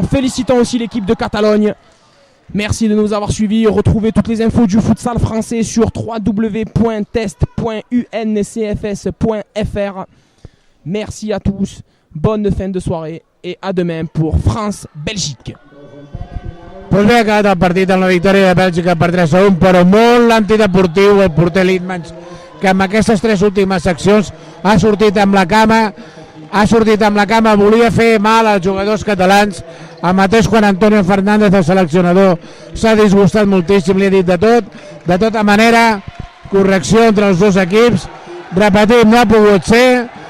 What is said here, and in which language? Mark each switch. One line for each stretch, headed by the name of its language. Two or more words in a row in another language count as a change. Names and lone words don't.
French: Félicitons aussi l'équipe de Catalogne. Merci de nous avoir suivis. Retrouvez toutes les infos du futsal français sur www.test.uncfs.fr. Merci à tous. Bonne fin de soirée et à demain pour France-Belgique.
Catalan: Pues bé, ha acabat el partit amb la victòria de Bèlgica per 3-1, però molt antideportiu el porter Linmans, que amb aquestes 3 últimes seccions ha sortit amb la cama, volia fer mal als jugadors catalans. El mateix Juan Antonio Fernández, el seleccionador, s'ha disgustat moltíssim, li ha dit de tot, de tota manera, correcció entre els dos equips, repetim, no ha pogut ser,